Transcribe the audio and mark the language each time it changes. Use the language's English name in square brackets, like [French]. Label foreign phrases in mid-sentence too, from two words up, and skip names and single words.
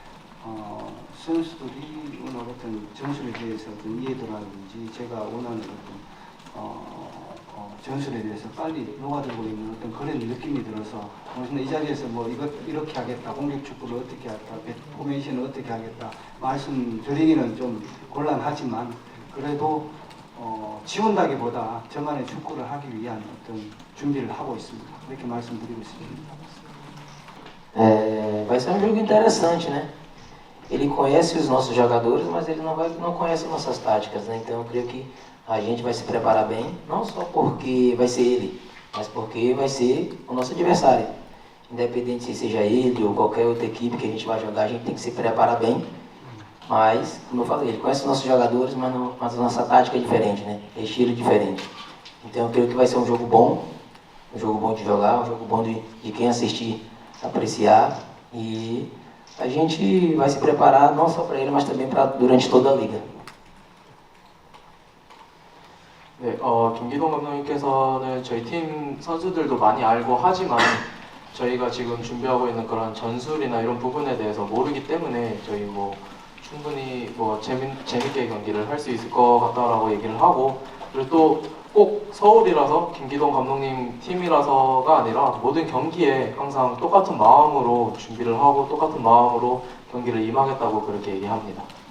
[Korean] 선수들이 어떤 전술에 대해서 어떤 이해도라든지 제가 원하는 어떤 전술에 대해서 빨리 녹아들고 있는 어떤 그런 느낌이 들어서 이 자리에서 이렇게 하겠다, 공격 축구를 어떻게 하겠다, 포메이션을 어떻게 하겠다 말씀드리기는 좀 곤란하지만 그래도 지운다기보다 저만의 축구를 하기 위한 어떤 준비를 하고 있습니다. 이렇게 말씀드리고 있습니다. [Portuguese] Vai ser um jogo interessante, né? Ele conhece os nossos jogadores, mas ele não conhece nossas táticas, né? Então eu creio que a gente vai se preparar bem, não só porque vai ser ele, mas porque vai ser o nosso adversário. Independente se seja ele ou qualquer outra equipe que a gente vai jogar, a gente tem que se preparar bem. Mas, como eu falei, ele conhece os nossos jogadores, mas a nossa tática é diferente, né? É estilo diferente. Então eu creio que vai ser um jogo bom de jogar, um jogo bom de quem assistir apreciar. E a gente vai se preparar não só para ele, mas também durante toda a liga. [Korean] 네, 김기동 감독님께서는 저희 팀 선수들도 많이 알고 하지만 저희가 지금 준비하고 있는 그런 전술이나 이런 부분에 대해서 모르기 때문에 저희 뭐 충분히 뭐 재밌게 경기를 할 수 있을 것 같다라고 얘기를 하고, 그리고 또 꼭 서울이라서 김기동 감독님 팀이라서가 아니라 모든 경기에 항상 똑같은 마음으로 준비를 하고 똑같은 마음으로 경기를 임하겠다고 그렇게 얘기합니다.